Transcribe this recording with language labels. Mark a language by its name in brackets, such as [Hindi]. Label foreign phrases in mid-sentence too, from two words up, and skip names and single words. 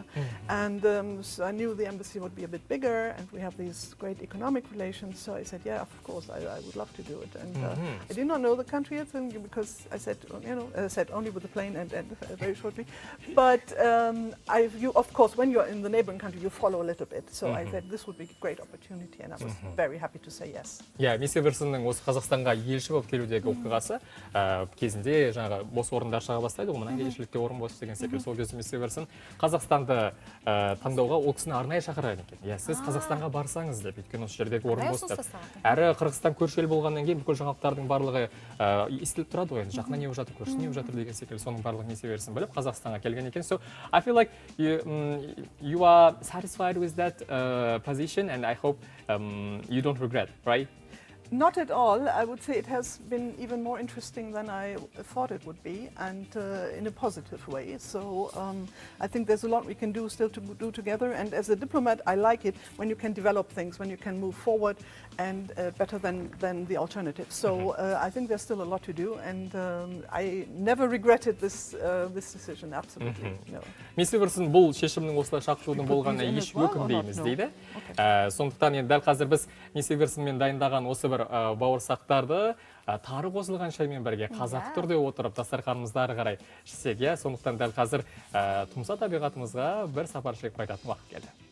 [English] And so I knew the embassy would be a bit bigger, and we have these great economic relations, so I said, yeah, of course, I would love to do it. And I did not know the country yet, because I said, I said only with the plane and very shortly. But you, of course, when you're in the neighboring country, you follow a little bit. So I said, this would be a great opportunity, and I was very happy to say yes. Yeah, [Kazakh] Мисс Эверсонның осы Қазақстанға елші болып келудегі оқиғасы кезінде жаңағы бос орындар шыға бастайды, мына елшілікте орын бос деген секілді. Сол кезде Мисс Эверсон Қазақстанды таңдауға ол кісіні арнайы шақырған екен. Иә, сіз Қазақстанға барсаңыз деп, өйткені осы жердегі орын бос деп. Әрі Қырғызстан көрші ел болғаннан кейін бүкіл жаңалықтардың барлығы естіліп тұрады ғой, енді жақында не болып жатыр, көршісі не болып жатыр деген секілді, соның барлығы Мисс Эверсон біліп Қазақстанға келген екен. [English] So I feel like you are satisfied with that position, and I hope you don't regret, right? Not at all. I would say it has been even more interesting than I thought it would be, and in a positive way. So I think there's a lot we can do still to do together, and as a diplomat I like it when you can develop things, when you can move forward, and better than the alternative. So I think there's still a lot to do, and I never regretted this decision, absolutely. No. [Kazakh] Мисс Эверсон бұл шешімнің осылай шақырудың болғанына еш өкінбейміз дейді. Сондықтан енді дәл қазір біз Мисс Эверсонмен дайындаған осы бір бауырсақтарды тары қосылған шаймен бірге қазақ түрде отырып дастарханымызды ары қарай ішсек, иә, сондықтан дәл қазір тұмса табиғатымызға бір сапар шегіп қайтатын уақыт келді.